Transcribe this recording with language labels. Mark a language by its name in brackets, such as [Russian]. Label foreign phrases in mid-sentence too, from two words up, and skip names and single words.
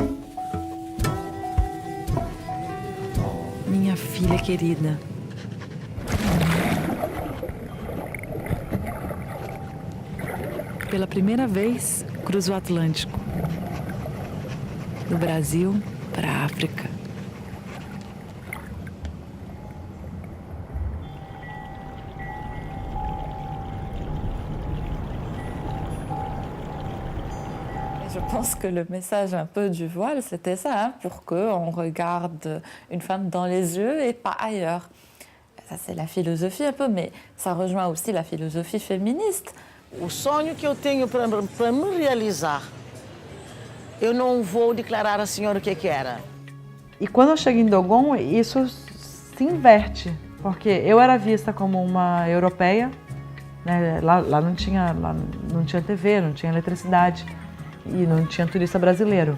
[Portuguese] Minha filha querida. Pela primeira vez, cruzo o Atlântico. Do Brasil para a África. [French] Je pense que le message un peu du voile, c'était ça, hein, pour qu'on regarde une femme dans les yeux et pas ailleurs. Ça, c'est la philosophie un peu, mais ça rejoint aussi la philosophie féministe. [Portuguese] O sonho que eu tenho para me realizar, eu não vou declarar à senhora o que era. E quando eu chego em Dogon, isso se inverte, porque eu era vista como uma europeia, né? Lá não tinha TV, não tinha eletricidade e não tinha turista brasileiro.